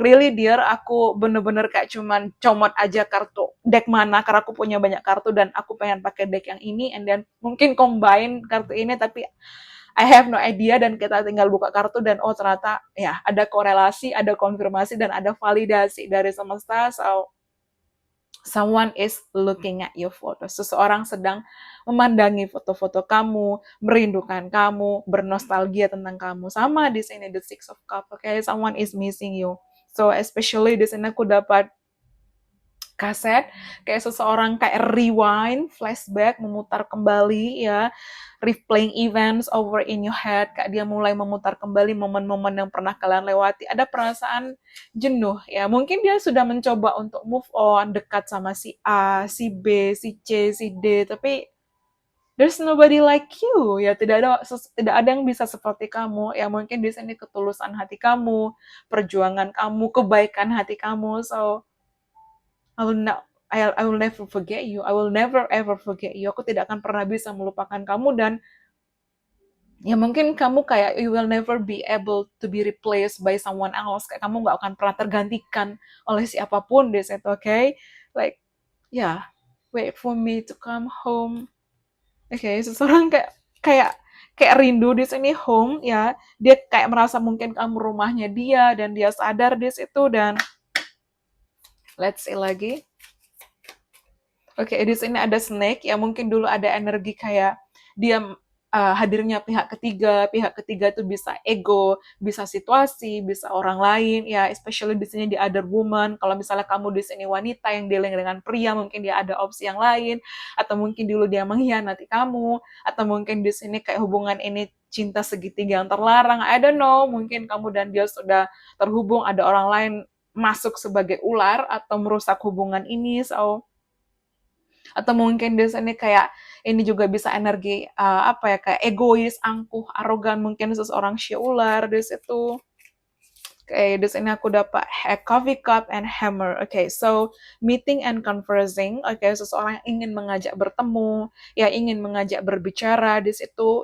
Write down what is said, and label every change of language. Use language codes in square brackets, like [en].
[en] Really dear, [id] aku bener-bener kayak cuman comot aja kartu deck mana, karena aku punya banyak kartu dan aku pengen pakai deck yang ini, [en] and then [id] mungkin combine kartu ini, tapi [en] I have no idea, [id] dan kita tinggal buka kartu dan oh ternyata ya ada korelasi, ada konfirmasi, dan ada validasi dari semesta. So [en] Someone is looking at your photo. [id] Seseorang sedang memandangi foto-foto kamu, merindukan kamu, bernostalgia tentang kamu. Sama di sini [en] the Six of Cups, okay? Someone is missing you. [id] So especially di sini aku dapat kaset kayak seseorang kayak rewind, flashback, memutar kembali ya, [en] replaying events over in your head, [id] kayak dia mulai memutar kembali momen-momen yang pernah kalian lewati. Ada perasaan jenuh ya, mungkin dia sudah mencoba untuk move on, dekat sama si A, si B, si C, si D, tapi [en] there's nobody like you [id] ya, tidak ada yang bisa seperti kamu ya. Mungkin di sini ketulusan hati kamu, perjuangan kamu, kebaikan hati kamu. [en] So I will not I will never forget you. I will never ever forget you. [id] Aku tidak akan pernah bisa melupakan kamu. Dan ya mungkin kamu kayak [en] you will never be able to be replaced by someone else. [id] Kayak kamu nggak akan pernah tergantikan oleh siapapun di situ, okay? [en] Like, yeah, wait for me to come home. [id] Okay, seseorang kayak kayak rindu di sini home ya. Dia kayak merasa mungkin kamu rumahnya dia dan dia sadar di situ. Dan [en] let's see [id] lagi. Oke, di sini ada snake ya, mungkin dulu ada energi kayak dia hadirnya pihak ketiga itu bisa ego, bisa situasi, bisa orang lain ya, especially di sini di [en] other woman. [id] Kalau misalnya kamu di sini wanita yang dealing dengan pria, mungkin dia ada opsi yang lain, atau mungkin dulu dia mengkhianati kamu, atau mungkin di sini kayak hubungan ini cinta segitiga yang terlarang. [en] I don't know, [id] mungkin kamu dan dia sudah terhubung, ada orang lain masuk sebagai ular atau merusak hubungan ini. So atau mungkin di sini kayak ini juga bisa energi apa ya, kayak egois, angkuh, arogan, mungkin seseorang ular di situ. Oke, di sini aku dapat [en] coffee cup and hammer. Oke, so meeting and conversing. [id] Oke, seseorang yang ingin mengajak bertemu, ya ingin mengajak berbicara di situ.